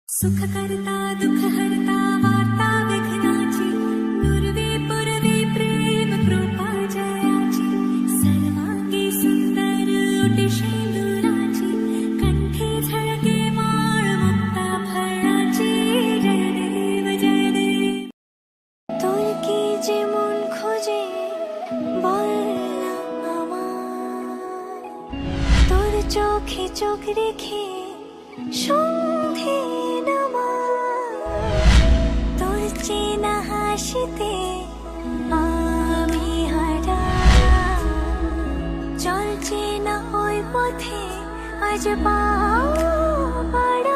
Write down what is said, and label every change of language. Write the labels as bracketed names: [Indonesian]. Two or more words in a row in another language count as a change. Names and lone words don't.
[Marathi] सुख करता दुख हरता वार्ता विघ्नाची पूर्वी पूर्वी प्रेम कृपा जयाची सर्वांगी सुंदर ओटी शेंदुराची कंठी झळके माळ मुक्ता फळाची जय देव जय देव [Bangla] তোর কি যে মন খোঁজে বল না আমায় তোর চোখে চোখ রেখে সন্ধে তোর চেনা হাসিতে আমি হারা চল চেনা ওই পথে আজ পাড়া